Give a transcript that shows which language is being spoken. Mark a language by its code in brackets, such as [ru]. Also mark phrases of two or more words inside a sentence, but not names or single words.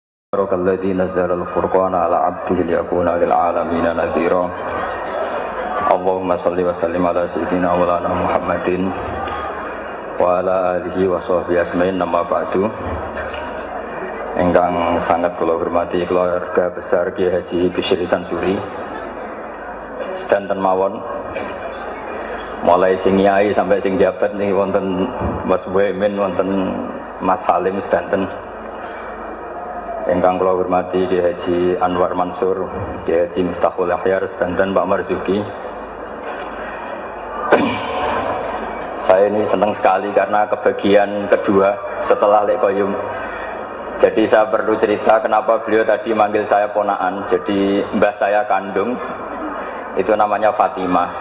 [ar] الذي نزل الفرقان على عبده ليكون للعالمين نذيرا. اللهم صل وسلم على سيدنا ولنا محمد وعلى آله وصحبه أجمعين أما بعد. [jv] Ingkang sangat kula hormati [id] keluarga besar [jv] Kiai Haji Bisri Sansuri sedanten mawon, mulai sing nyai sampai sing jabat nih wonten Mas Boemin, wonten Mas Halim sedanten. Ingkang kula hormati Kiai Haji Anwar Mansur, Kiai Haji Miftahul Ahyar sedanten Pak Marzuki. [id] Saya ini senang sekali karena kebagian kedua setelah Lek Koyum. Jadi saya perlu cerita kenapa beliau tadi manggil saya ponaan. Jadi mbah saya kandung itu namanya Fatimah.